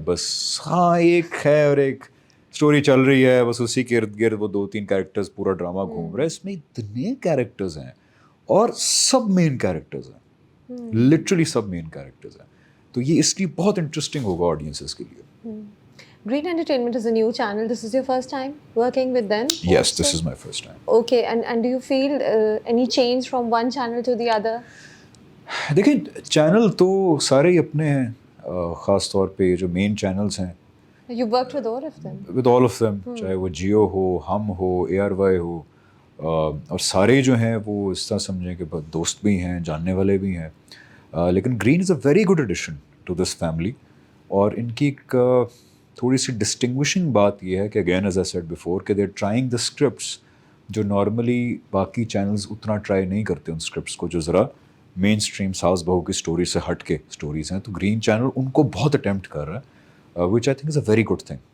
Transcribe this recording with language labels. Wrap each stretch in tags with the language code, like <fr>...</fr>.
<ur>بس ہاں ایک ہے اور ایک اسٹوری چل رہی ہے, بس اسی کے ارد گرد وہ 2-3 کیریکٹرز پورا ڈرامہ گھوم رہا ہے. اس میں اتنے کیریکٹرز ہیں اور سب مین کیریکٹرز ہیں, لٹرلی سب مین کیریکٹرز ہیں. تو یہ اس لیے بہت انٹرسٹنگ ہوگا آڈینسز کے لیے.</ur> <en>Green Entertainment is a new channel. This is your first time working with them? Yes, this is my first time. Okay, and do you feel any change from one channel to the other?</en> <ur>دیکھیں channel تو سارے ہی اپنے ہیں, خاص طور پہ جو مین channels ہیں.</ur> <en>You worked with all of them? With all of them,</en> <ur>چاہے وہ جیو ہو, ہم ہو, ARY ہو, اور سارے جو ہیں وہ اس طرح سمجھیں کہ دوست بھی ہیں, جاننے والے بھی ہیں.</ur> <en>لیکن green is a very good addition to this family.</en> <ur>اور ان کی ایک تھوڑی سی ڈسٹنگوشنگ بات یہ ہے کہ</ur> <en>again as I said before</en> <ur>کہ</ur> <en>they are trying the scripts</en> <ur>جو نارملی باقی چینلز اتنا ٹرائی نہیں کرتے ان اسکرپٹس کو, جو ذرا مین اسٹریم ساس بہو کی اسٹوری سے ہٹ کے اسٹوریز ہیں. تو گرین چینل ان کو بہت اٹیمپٹ کر رہا ہے,</ur> <en>Which I think is a very good thing.</en>